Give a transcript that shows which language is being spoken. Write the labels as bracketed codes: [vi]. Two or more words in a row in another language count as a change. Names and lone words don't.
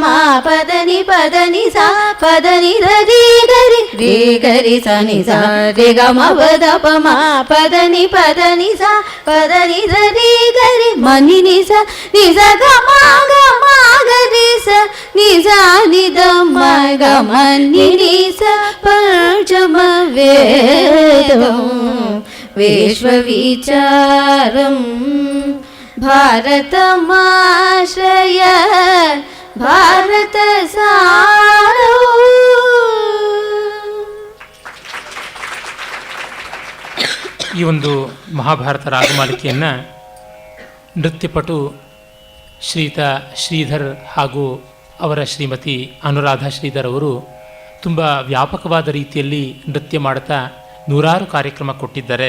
[sa] ಪದ ನಿ ಸ ಪದ ನಿ ರಿ ಗರಿ ರೇ ಗರಿ ಸನಿ ಸ ರೇ ಗ ಮ ಪದ ಪ ಮ ಪದ ನಿ ಸ ಪದ ನಿ ರಿ ಗರಿ ಮನಿ ನಿ ಸ ನಿ ಸ ಗ ಮ ಗರಿ ಸ ನಿ ಸ ನಿ ದ ಮ ಗ ಮ ನಿ ನಿ ಸ ಪಂಚಮ ವೇದಂ ವಿಶ್ವವಿಚಾರಂ. ಭಾರತಮಾಶ್ರಯ ಭಾರತ ಸಾರೋ. [kn] ಈ ಒಂದು ಮಹಾಭಾರತ ರಾಗಮಾಲಿಕೆಯನ್ನು ನೃತ್ಯಪಟು ಶ್ರೀಯುತ ಶ್ರೀಧರ್ ಹಾಗೂ ಅವರ ಶ್ರೀಮತಿ ಅನುರಾಧ ಶ್ರೀಧರ್ ಅವರು ತುಂಬ ವ್ಯಾಪಕವಾದ ರೀತಿಯಲ್ಲಿ ನೃತ್ಯ ಮಾಡುತ್ತಾ ನೂರಾರು ಕಾರ್ಯಕ್ರಮ ಕೊಟ್ಟಿದ್ದಾರೆ.